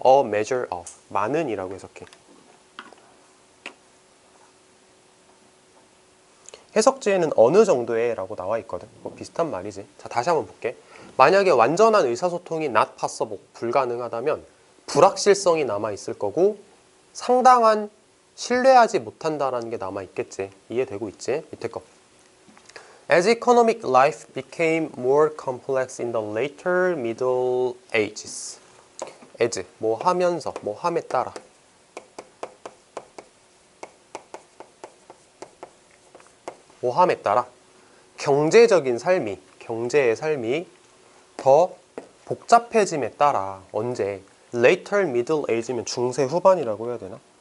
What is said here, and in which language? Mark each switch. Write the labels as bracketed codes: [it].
[ko] a measure of, 많은이라고 해석해. 해석지에는 어느 정도의 라고 나와 있거든. 뭐 비슷한 말이지. 자, 다시 한번 볼게. 만약에 완전한 의사소통이 [en] not possible, [ko] 불가능하다면 불확실성이 남아있을 거고 상당한 신뢰하지 못한다라는 게 남아있겠지. 이해되고 있지? 밑에 거. [en] As economic life became more complex in the later Middle Ages. [ko] as, 뭐 하면서, 뭐 함에 따라. 뭐 함에 따라 경제의 삶이 더 복잡해짐에 따라 언제 [en] later middle age [ko] 면 중세 후반이라고 해야 되나?